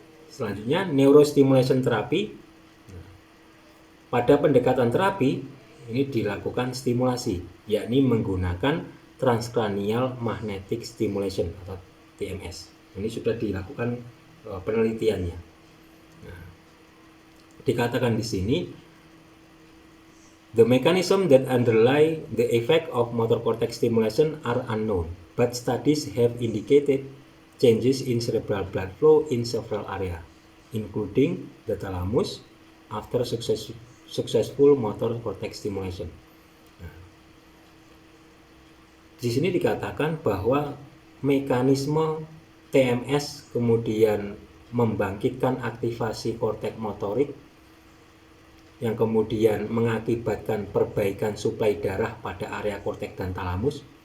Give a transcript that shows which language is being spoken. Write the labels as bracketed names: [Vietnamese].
[Indonesian] Selanjutnya, neurostimulation terapi. Pada pendekatan terapi ini dilakukan stimulasi, yakni menggunakan transcranial magnetic stimulation atau TMS. Ini sudah dilakukan penelitiannya. Nah, dikatakan di sini, [English] the mechanism that underlie the effect of motor cortex stimulation are unknown, but studies have indicated changes in cerebral blood flow in several areas, including the thalamus after successful motor cortex stimulation. [Indonesian] Di sini dikatakan bahwa mekanisme TMS kemudian membangkitkan aktivasi korteks motorik yang kemudian mengakibatkan perbaikan suplai darah pada area korteks dan talamus.